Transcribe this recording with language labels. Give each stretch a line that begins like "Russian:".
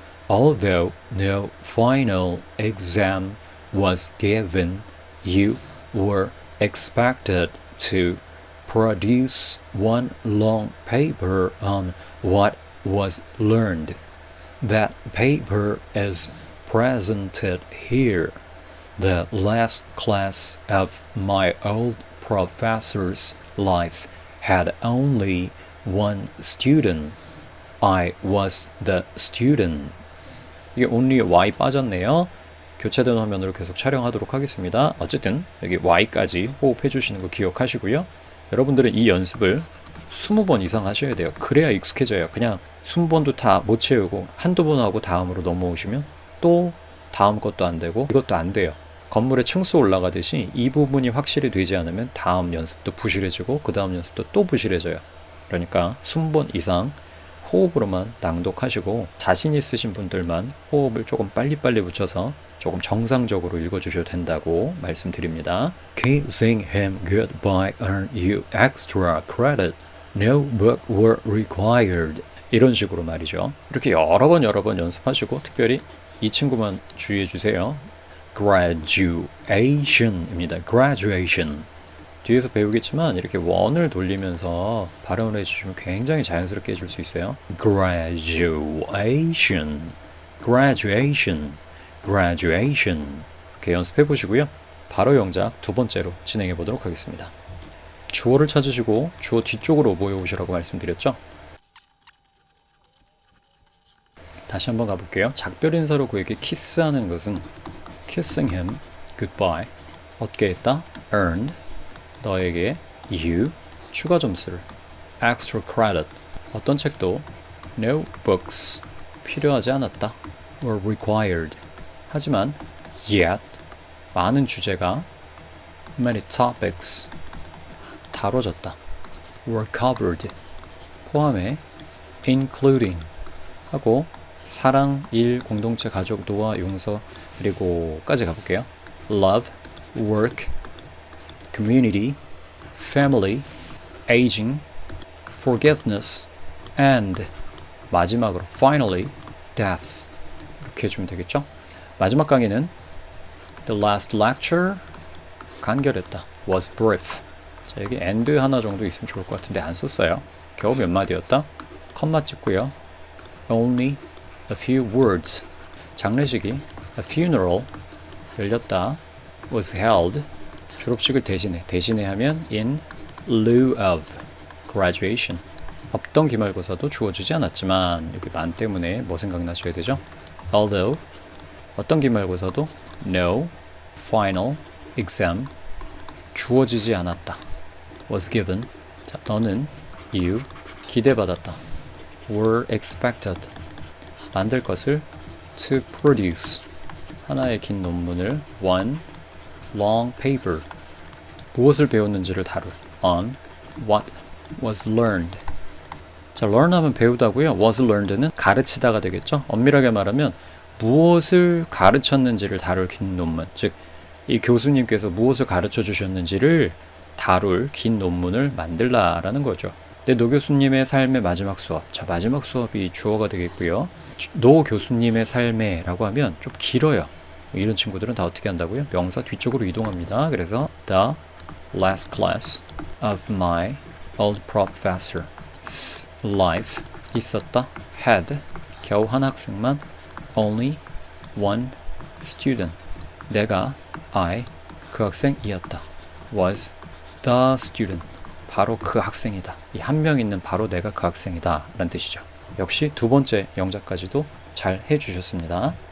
English: Although no final exam was given, you were expected to produce one long paper on what was learned. That paper is presented here. The last class of my old professor's life had only one student. I was the student.
Korean: 이게
English: only Y
Korean: 빠졌네요. 교차된 화면으로 계속 촬영하도록 하겠습니다. 어쨌든 여기 Y까지 호흡해 주시는 거 기억하시고요. 여러분들은 이 연습을 20번 이상 하셔야 돼요. 그래야 익숙해져요. 그냥 20번도 다 못 채우고 한두 번 하고 다음으로 넘어오시면 또 다음 것도 안 되고 이것도 안 돼요. 건물에 층수 올라가듯이 이 부분이 확실히 되지 않으면 다음 연습도 부실해지고 그 다음 연습도 또 부실해져요. 그러니까 20번 이상 호흡으로만 낭독하시고 자신 있으신 분들만 호흡을 조금 빨리빨리 붙여서 조금 정상적으로 읽어주셔도 된다고 말씀드립니다.
English: Kissing him goodbye earned you extra credit. No book were required.
Korean: 이런 식으로 말이죠. 이렇게 여러 번 연습하시고 특별히 이 친구만 주의해 주세요.
English: graduation입니다. graduation.
Korean: 뒤에서 배우겠지만 이렇게 원을 돌리면서 발음을 해주시면 굉장히 자연스럽게 해줄 수 있어요.
English: graduation, graduation, graduation.
Korean: 이렇게 연습해 보시고요. 바로 영작 2번째로 진행해 보도록 하겠습니다. 주어를 찾으시고 주어 뒤쪽으로 모여오시라고 말씀드렸죠. 다시 한번 가볼게요. 작별 인사로 그에게 키스하는 것은
English: kissing him goodbye
Korean: 얻게 했다 earned 너에게 you 추가 점수를
English: extra credit
Korean: 어떤 책도
English: no books
Korean: 필요하지 않았다
English: were required
Korean: 하지만 yet 많은 주제가
English: many topics
Korean: 다뤄졌다
English: were covered
Korean: 포함해 including 하고 사랑, 일, 공동체, 가족, 노화, 용서 그리고까지 가볼게요.
English: love, work, community, family, aging, forgiveness, and
Korean: 마지막으로
English: finally, death
Korean: 이렇게 해주면 되겠죠? 마지막 강의는
English: the last lecture
Korean: 간결했다
English: was brief
Korean: 자, 여기 and 하나 정도 있으면 좋을 것 같은데 안 썼어요. 겨우 몇 마디였다? 컴마 찍고요.
English: only a few words
Korean: 장례식이
English: a funeral
Korean: 열렸다
English: was held
Korean: 졸업식을 대신해 하면
English: in lieu of graduation
Korean: 없던 기말고사도 주어지지 않았지만 여기 만 때문에 뭐 생각나셔야 되죠? although 어떤 기말고사도
English: no final exam
Korean: 주어지지 않았다
English: was given
Korean: 자, 너는 you 기대받았다
English: were expected
Korean: 만들 것을
English: to produce
Korean: 하나의 긴 논문을
English: one long paper
Korean: 무엇을 배웠는지를 다룰
English: on what was learned
Korean: 자, learn 하면 배우다고요.
English: was learned
Korean: 는 가르치다가 되겠죠. 엄밀하게 말하면 무엇을 가르쳤는지를 다룰 긴 논문 즉 이 교수님께서 무엇을 가르쳐 주셨는지를 다룰 긴 논문을 만들라라는 거죠. 네, 노 교수님의 삶의 마지막 수업. 자, 마지막 수업이 주어가 되겠고요. 노 교수님의 삶의 라고 하면 좀 길어요. 이런 친구들은 다 어떻게 한다고요? 명사 뒤쪽으로 이동합니다. 그래서
English: the last class of my old professor's life
Korean: 있었다. had 겨우 한 학생만
English: only one student
Korean: 내가 그 학생이었다.
English: was the student
Korean: 바로 그 학생이다. 이 한 명 있는 바로 내가 그 학생이다 라는 뜻이죠. 역시 두 번째 영작까지도 잘 해주셨습니다.